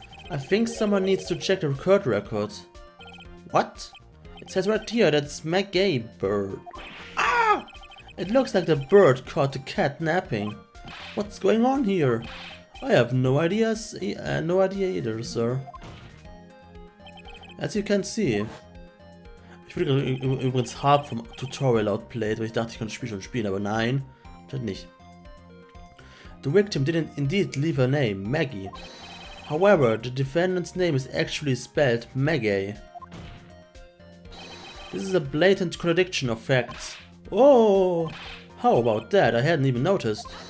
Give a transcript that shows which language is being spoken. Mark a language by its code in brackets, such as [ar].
[en] I think someone needs to check the court record. What? It says right here that it's Maggie Bird. Ah! It looks like the bird caught the cat napping. What's going on here? I have no idea either, sir. As you can see. [de] Ich würde übrigens hart vom Tutorial outplayed, weil ich dachte, ich könnte das Spiel schon spielen, aber nein, das nicht. [en] The victim didn't indeed leave her name, Maggie. However, the defendant's name is actually spelled Maggie. This is a blatant contradiction of facts. Oh, how about that? I hadn't even noticed.